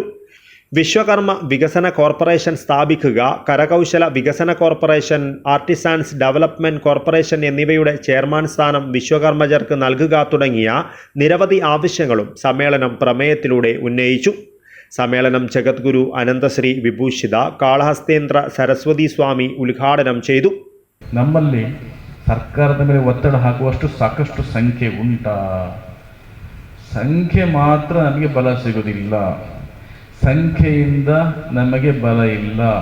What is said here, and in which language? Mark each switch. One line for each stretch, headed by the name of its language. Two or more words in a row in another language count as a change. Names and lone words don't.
Malayalam: വിശ്വകർമ്മ വികസന കോർപ്പറേഷൻ സ്ഥാപിക്കുക, കരകൗശല വികസന കോർപ്പറേഷൻ, ആർട്ടിസാൻസ് ഡെവലപ്മെൻറ്റ് കോർപ്പറേഷൻ എന്നിവയുടെ ചെയർമാൻ സ്ഥാനം വിശ്വകർമ്മജർക്ക് നൽകുക തുടങ്ങിയ നിരവധി ആവശ്യങ്ങളും സമ്മേളനം പ്രമേയത്തിലൂടെ ഉന്നയിച്ചു. സമ്മേളനം ജഗദ്ഗുരു അനന്തശ്രീ വിഭൂഷിത ಕಾಳಹಸ್ತೇಂದ್ರ ಸರಸ್ವತಿ ಸ್ವಾಮಿ ಉದ್ಘಾಟನೆ ചെയ്തു.
Kannada: ನಮ್ಮಲ್ಲಿ ಸರ್ಕಾರದ ಮೇಲೆ ಒತ್ತಡ ಹಾಕುವಷ್ಟು ಸಾಕಷ್ಟು ಸಂಖ್ಯೆ ಉಂಟಾ? ಸಂಖ್ಯೆ ಮಾತ್ರ ನಮಗೆ ಬಲ ಸಿಗೋದಿಲ್ಲ. ಸಂಖ್ಯೆಯಿಂದ ನಮಗೆ ಬಲ ಇಲ್ಲ.